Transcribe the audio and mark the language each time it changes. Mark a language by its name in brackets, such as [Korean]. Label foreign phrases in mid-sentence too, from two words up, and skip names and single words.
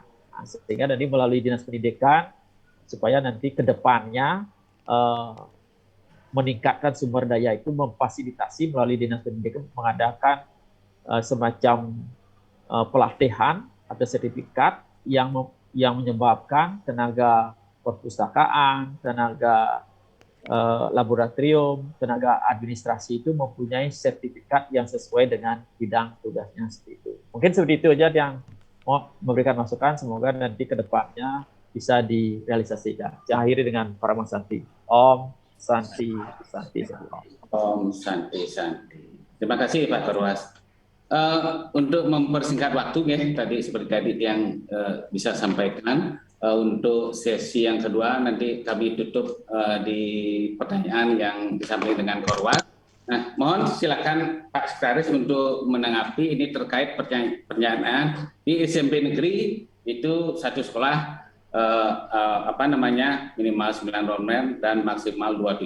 [Indonesian] Nah, sehingga nanti melalui Dinas Pendidikan supaya nanti ke depannya meningkatkan sumber daya itu memfasilitasi melalui Dinas Pendidikan mengadakan semacam pelatihan atau sertifikat yang menyebabkan tenaga perpustakaan, tenaga laboratorium, tenaga administrasi itu mempunyai sertifikat yang sesuai dengan bidang tugasnya seperti itu. Mungkin seperti itu aja yang mau memberikan masukan, semoga nanti ke depannya bisa direalisasikan. Saya akhiri dengan para Santi. [Sanskrit] Om Santi, Santi, Santi. Om Santi, Santi. [Indonesian] Terima kasih Pak Korwas. Untuk mempersingkat waktu ya, tadi seperti tadi yang bisa sampaikan, untuk sesi yang kedua nanti kami tutup di pertanyaan yang disampaikan dengan Korwas. Nah, mohon silakan Pak Sekretaris untuk menanggapi ini terkait pertanyaan di SMP negeri itu satu sekolah minimal 9 rombel dan maksimal 27.